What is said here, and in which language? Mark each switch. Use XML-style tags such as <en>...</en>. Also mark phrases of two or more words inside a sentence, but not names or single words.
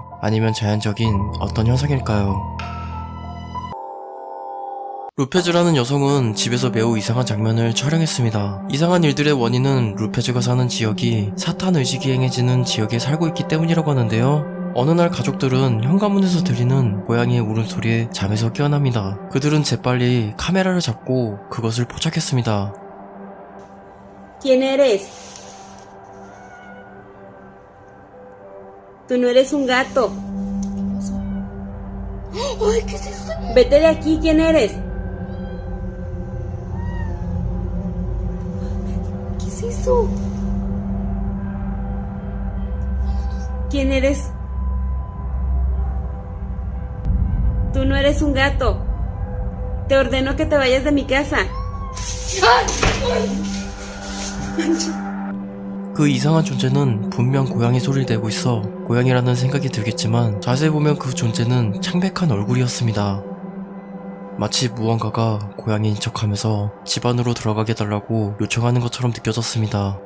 <ko>아니면 자연적인 어떤 현상일까요? 루페즈라는 여성은 집에서 매우 이상한 장면을 촬영했습니다. 이상한 일들의 원인은 루페즈가 사는 지역이 사탄 의식이 행해지는 지역에 살고 있기 때문이라고 하는데요. 어느 날 가족들은 현관문에서 들리는 고양이의 울음소리에 잠에서 깨어납니다. 그들은 재빨리 카메라를 잡고 그것을 포착했습니다.</ko> <es>¿Quién eres? Tú no eres un gato. Ay, ¿qué es eso? Vete de aquí, ¿quién eres? ¿Qué es eso? ¿Quién eres? Tú no eres un gato. Te ordeno que te vayas de mi casa.</es> <ko>그 이상한 존재는 분명 고양이 소리를 내고 있어 고양이라는 생각이 들겠지만 자세히 보면 그 존재는 창백한 얼굴이었습니다. 마치 무언가가 고양이인 척하면서 집 안으로 들어가게 해달라고 요청하는 것처럼 느껴졌습니다.</ko>